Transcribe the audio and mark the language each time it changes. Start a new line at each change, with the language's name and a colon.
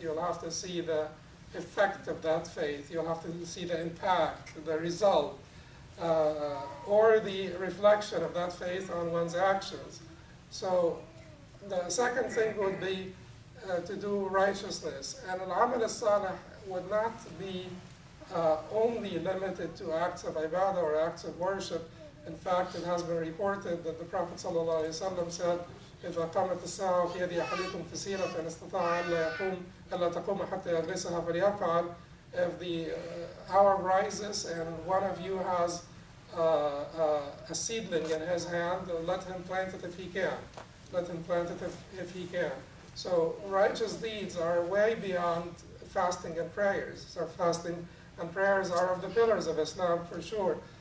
English: You'll have to see the effect of that faith. You'll have to see the impact, the result, or the reflection of that faith on one's actions. So the second thing would be to do righteousness. And Al-Amal As-Salih would not be only limited to acts of ibadah or acts of worship. In fact, it has been reported that the Prophet ﷺ said,
Arabic: إذا قامت الساعة في يد أحدكم فسيلة فإن استطاع ألا تقوم حتى يغرسها فليفعل.
English: If the hour rises and one of you has a seedling in his hand, let him plant it if he can. Let him plant it if he can. So righteous deeds are way beyond fasting and prayers. So fasting and prayers are of the pillars of Islam for sure.